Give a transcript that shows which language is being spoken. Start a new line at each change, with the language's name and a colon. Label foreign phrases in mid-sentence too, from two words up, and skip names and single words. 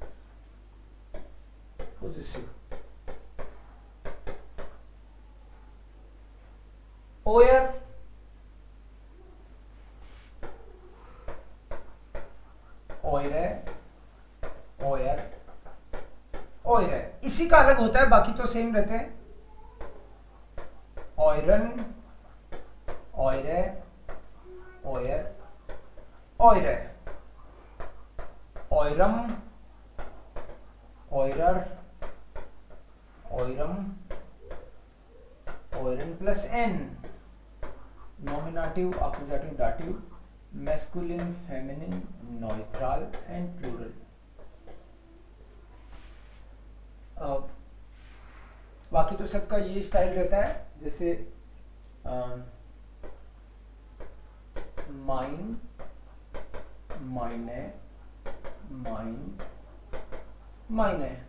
German: Possessive. Euer, eure, euer, eure.
Hindi: इसी का अलग होता है, बाकी तो सेम रहते हैं.
German: Euren, eure, euer, eure. Eurem, eurer, eurem, euren plus n.
English: Nominative, accusative, dative, masculine, feminine, neutral and plural.
Hindi: बाकी तो सबका ये स्टाइल रहता है, जैसे
German: mein, meine, mein, meine,